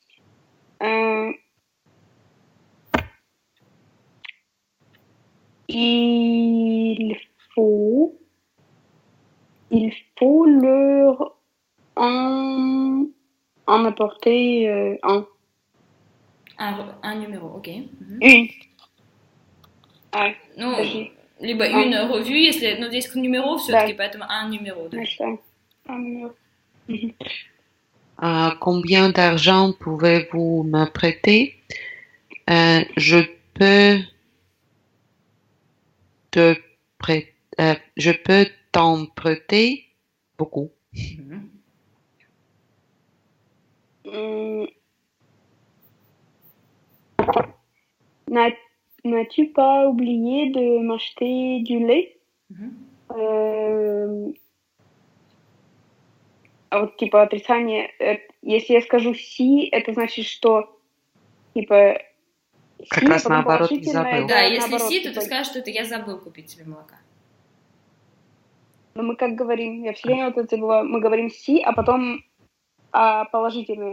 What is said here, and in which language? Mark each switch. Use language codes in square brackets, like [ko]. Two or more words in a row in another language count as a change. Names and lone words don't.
[fr] Il faut leur en apporter un. Un numéro, ok. Мгм. Une. [ru] Ну, Подожди. [fr] либо une revue, [ru] если, ну, здесь numéro все-таки, Да. [fr] поэтому un numéro, [ru] да. Значит, [fr] un numéro. Combien d'argent pouvez-vous me prêter? Je peux je peux t'en prêter beaucoup. Мгм. N'as-tu pas oublié de m'acheter du lait? Мгм. [ru] А вот типа отрицание, если я скажу си, это значит, что типа Как си, раз потом наоборот, не положительное, забыл. Да, если наоборот, си, то типа, ты скажешь, что это я забыл купить тебе молока. но мы как говорим, я все время вот это забываю, мы говорим си, а потом положительные,